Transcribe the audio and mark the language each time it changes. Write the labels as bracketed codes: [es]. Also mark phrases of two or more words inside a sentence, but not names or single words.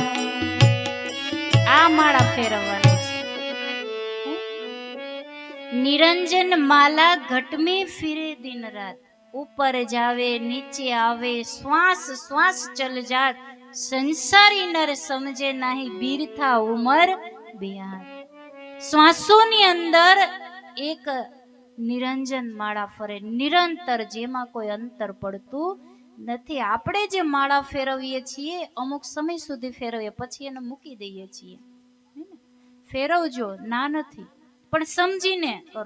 [gu] આ માળા ફેરવવાની છે. [hi] निरंजन माला घट में फिरे दिन रात. ऊपर जावे नीचे आवे श्वास श्वास चल जात. संसारी नर समझे नहीं बीरथा उमर बिहार. [gu] શ્વાસોની અંદર એક નિરંજન માળા ફરે નિરંતર, જેમાં કોઈ અંતર પડતું નથી. આપણે જે માળા ફેરવીએ છીએ અમુક સમય સુધી ફેરવીએ, પછી એને મૂકી દઈએ છીએ. ફેરવજો, ના નથી, પણ સમજીને કરો.